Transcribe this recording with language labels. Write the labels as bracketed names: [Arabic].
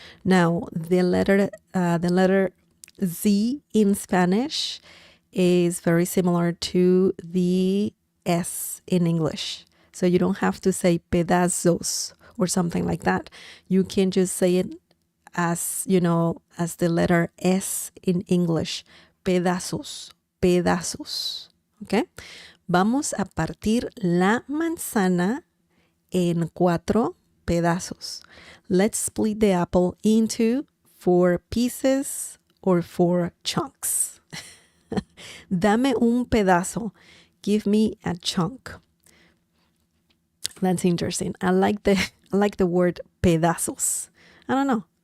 [English] Now, the letter Z in Spanish is very similar to the S in English. So you don't have to say pedazos or something like that. You can just say it as, as the letter S in English. [Spanish] Pedazos, pedazos. Okay? Vamos a partir la manzana en 4 pedazos. [English] Let's split the apple into 4 pieces or 4 chunks. [Spanish] Dame un pedazo. [English] Give me a chunk. That's interesting. I like the word pedazos. I don't know.